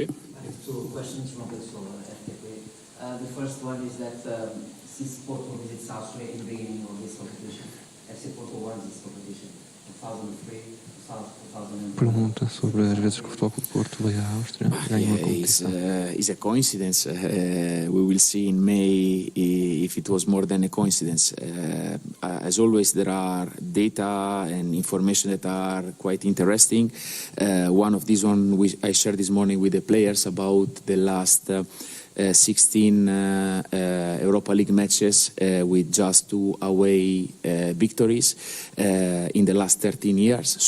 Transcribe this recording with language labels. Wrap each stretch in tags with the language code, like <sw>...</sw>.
<en>I have 2 questions from the RTP. The first one is that since Porto visits Salzburg in the beginning of this competition, FC Porto won this competition in 2003, 2004.</en> <pt>Pergunta sobre as vezes que o Futebol Clube Porto veio à Áustria e ganhou a competição.</pt> <en>It's a coincidence. We will see in May if it was more than a coincidence. As always, there are data and information that are quite interesting. One of these I shared this morning with the players about the last 16 Europa League matches with just 2 away victories in the last 13 years.</en>